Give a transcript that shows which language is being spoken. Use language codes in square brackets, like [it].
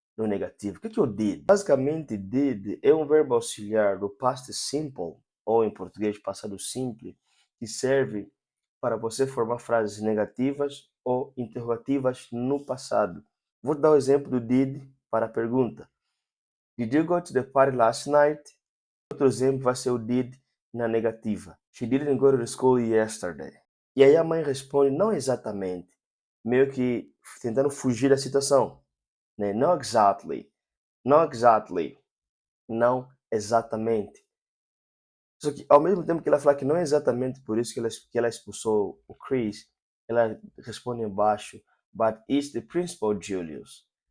[pt] no negativo. O que é o did? Basicamente, did é um verbo auxiliar do past simple, ou em português, passado simples, que serve para você formar frases negativas ou interrogativas no passado. Vou dar o exemplo do did para a pergunta. [en] Did you go to the party last night? [pt] Outro exemplo vai ser o did na negativa. [en] She didn't go to the school yesterday. [pt] E aí a mãe responde não exatamente, meio que tentando fugir da situação, né? [en] Not exactly, not exactly, não exatamente. [pt] Só que ao mesmo tempo que ela fala que não é exatamente por isso que ela expulsou o Chris, ela responde embaixo, but it's the principal Julius.